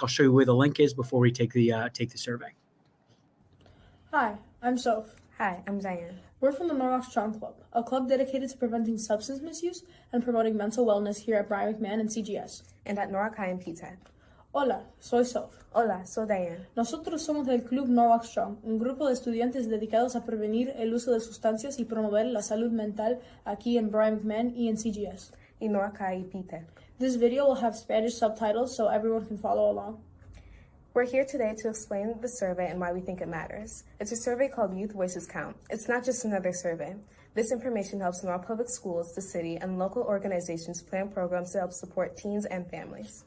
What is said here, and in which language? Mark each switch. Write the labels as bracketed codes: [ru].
[en] I'll show you where the link is before we take the survey. Hi, I'm Soph. Hi, I'm Diane. We're from the Norwalk Strong Club, a club dedicated to preventing substance misuse and promoting mental wellness here at Brian McMahon and CGS. And at Norwalk High and PTAC. [es] Hola, soy Soph. Hola, soy Diane. Nosotros somos del Club Norwalk Strong, un grupo de estudiantes dedicados a prevenir el uso de sustancias y promover la salud mental aquí en Brian McMahon y en CGS. Y Norwalk High y PTAC. [en] This video will have Spanish subtitles so everyone can follow along. We're here today to explain the survey and why we think it matters. It's a survey called Youth Voices Count. It's not just another survey. This information helps Norwalk Public Schools, the city, and local organizations plan programs to help support teens and families.